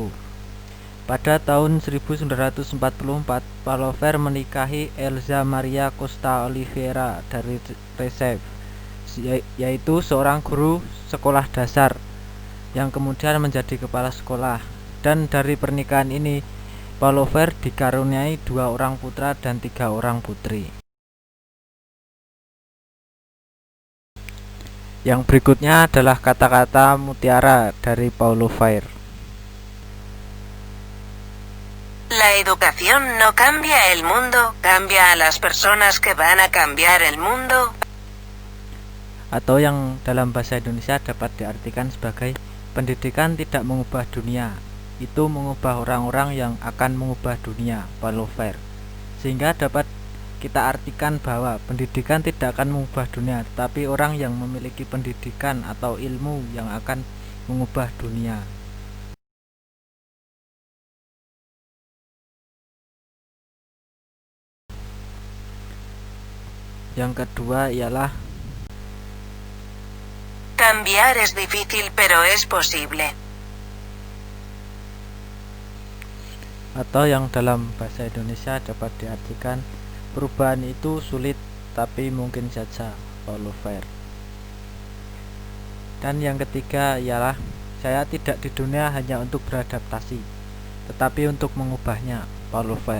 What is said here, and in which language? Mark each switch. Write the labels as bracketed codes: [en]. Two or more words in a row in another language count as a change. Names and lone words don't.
[id] Pada tahun 1944, Paulo Freire menikahi Elza Maria Costa Oliveira dari Recife, yaitu seorang guru sekolah dasar yang kemudian menjadi kepala sekolah. Dan dari pernikahan ini, Paulo Freire dikaruniai 2 orang putra dan 3 orang putri. Yang berikutnya adalah kata-kata mutiara dari Paulo Freire. [es] La educación no cambia el mundo, cambia a las personas que van a cambiar el mundo. [id] Atau yang dalam bahasa Indonesia dapat diartikan sebagai pendidikan tidak mengubah dunia, itu mengubah orang-orang yang akan mengubah dunia, Paulo Freire. Sehingga dapat kita artikan bahwa pendidikan tidak akan mengubah dunia, tetapi orang yang memiliki pendidikan atau ilmu yang akan mengubah dunia. Yang kedua ialah [es] cambiar es difícil pero es posible. [id] Atau yang dalam bahasa Indonesia dapat diartikan perubahan itu sulit tapi mungkin saja, Paulo Freire. Dan yang ketiga ialah saya tidak di dunia hanya untuk beradaptasi, tetapi untuk mengubahnya, Paulo Freire.